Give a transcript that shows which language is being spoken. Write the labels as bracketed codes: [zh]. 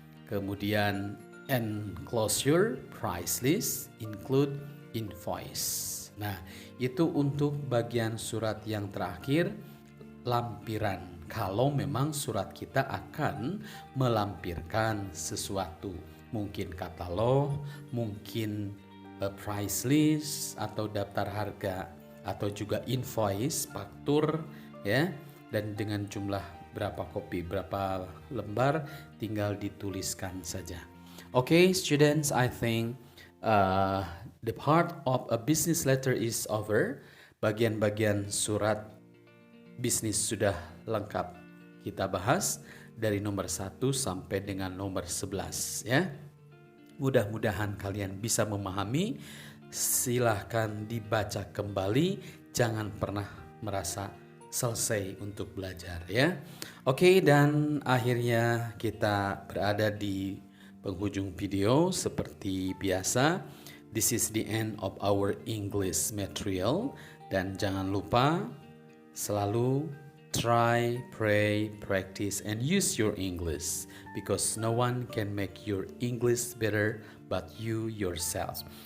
[id] Kemudian [en] enclosure price list, include invoice. [id] Nah, itu untuk bagian surat yang terakhir, lampiran. Kalau memang surat kita akan melampirkan sesuatu, mungkin katalog, mungkin price list atau daftar harga, atau juga invoice, faktur ya, dan dengan jumlah berapa kopi, berapa lembar, tinggal dituliskan saja. [en] Okay, students, I think the part of a business letter is over. [id] Bagian-bagian surat bisnis sudah lengkap kita bahas dari nomor 1 sampai dengan nomor 11 ya. Mudah-mudahan kalian bisa memahami. Silahkan dibaca kembali, jangan pernah merasa selesai untuk belajar ya. Oke, dan akhirnya kita berada di penghujung video seperti biasa. [en] This is the end of our English material, [id] dan jangan lupa selalu [en] try, pray, practice, and use your English, because no one can make your English better but you yourself.